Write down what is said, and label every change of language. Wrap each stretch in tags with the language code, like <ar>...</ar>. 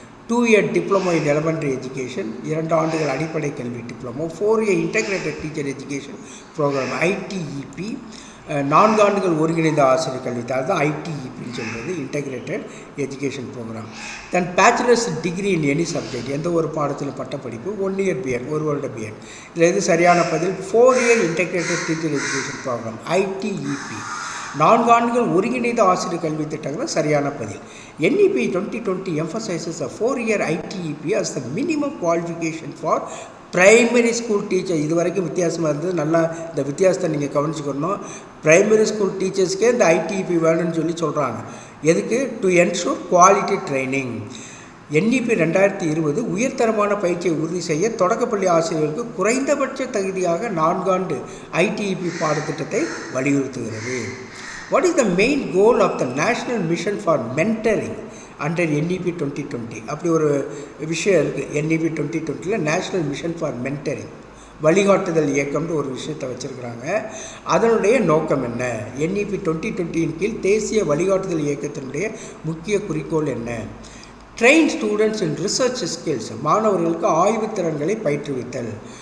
<en>2 year diploma in elementary education,</en> <ta>2 ஆண்டுகள் அடிப்படை கல்வி diploma,</ta> <en>4 year integrated teacher education program ITEP,</en> <ta>4 ஆண்டுகள் ஒருங்கிணைந்த ஆசிரியர் கல்வி, அதுதான் ITEPன்னு சொல்கிறது,</ta> <en>Integrated education programme. Then bachelors degree in any subject,</en> <ta>எந்த ஒரு பாடத்திலும் பட்டப்படிப்பு,</ta> <en>1 year B Ed, 1 வருட B Ed.</en> <ta>இதில் எது சரியான பதில்? 4 year integrated teacher education programme ITEP, 4 ஆண்டுகள் ஒருங்கிணைந்த ஆசிரியர் கல்வி திட்டங்கள் சரியான பதில்.</ta> <en>NEP 2020 emphasizes a 4 year ITEP as the minimum qualification for primary school teacher.</en> <ta>இது வரைக்கும் வித்தியாசமாக இருந்தது, நல்லா இந்த வித்தியாசத்தை நீங்கள் கவனிச்சுக்கணும். பிரைமரி ஸ்கூல் டீச்சர்ஸ்க்கே இந்த ITEP வேணும்னு சொல்கிறாங்க. எதுக்கு?</ta> <en>To ensure quality training.</en> <ta>NEP 2020 உயர்தரமான பயிற்சியை உறுதி செய்ய தொடக்கப்பள்ளி ஆசிரியர்களுக்கு குறைந்தபட்ச தகுதியாக 4 ஆண்டு ITEP பாடத்திட்டத்தை வலியுறுத்துகிறது.</ta> <en>What is the main goal of the National Mission for Mentoring under NEP 2020?</en> <ta>அப்படி ஒரு விஷயம் இருக்குது. NEP 2020 national mission for mentoring, வழிகாட்டுதல் இயக்கம்னு ஒரு விஷயத்தை வச்சுருக்கிறாங்க. அதனுடைய நோக்கம் என்ன? NEP 2020 கீழ் தேசிய வழிகாட்டுதல் இயக்கத்தினுடைய முக்கிய குறிக்கோள் என்ன?</ta> <en>train students in research skills,</en> <ta>மாணவர்களுக்கு ஆய்வு திறன்களை பயிற்றுவித்தல்.</ta>